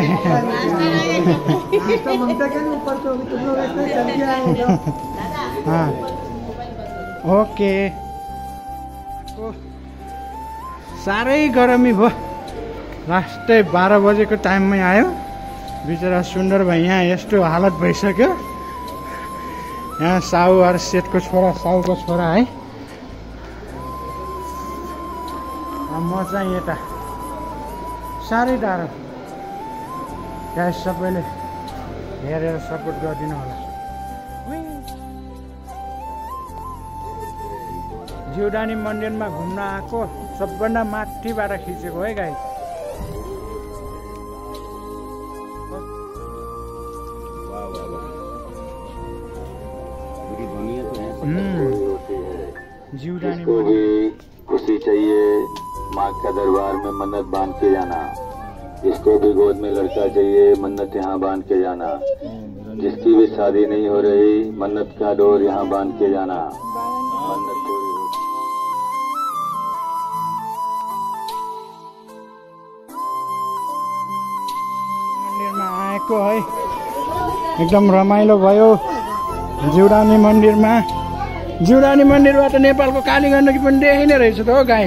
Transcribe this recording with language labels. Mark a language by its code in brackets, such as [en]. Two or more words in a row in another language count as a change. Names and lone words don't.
[hi] नाश्ता ममता के ऊपर तो अभी तुम लोग ऐसे चल के आए हो। हाँ ओके। [ne] साह्रै गरमी भयो। लास्टै 12 बजेको टाइममै आयो। बिचरा सुन्दर भाइ यहाँ यस्तो हालत भइसक्यो। यहाँ साउ और सेठको छोरा, साउको छोरा है। म चाहिँ यता साह्रै टाढो। गाइस सबैले हेरेर सपोर्ट गरिदिनु होला। जीवदानी मन्दिरमा घुम्न आएको सबभन्दा माथिबाट खिचेको है गाइस। [hi] पूरी दुनिया पूरी होती है। जिउडानी जिसको भी खुशी चाहिए माँ का दरबार में मन्नत बांध के जाना। जिसको भी गोद में लड़का चाहिए मन्नत यहाँ बांध के जाना। जिसकी भी शादी नहीं हो रही मन्नत का डोर यहाँ बांध के जाना। मन्नत पूरी होती है। [ne] मन्दिरमा आएको है एकदम रमाइलो भयो जिउडानी मन्दिरमा। जिउडानी मन्दिरबाट नेपालको काली गण्डकी पनि देखिने रहेछ त हो गाइस।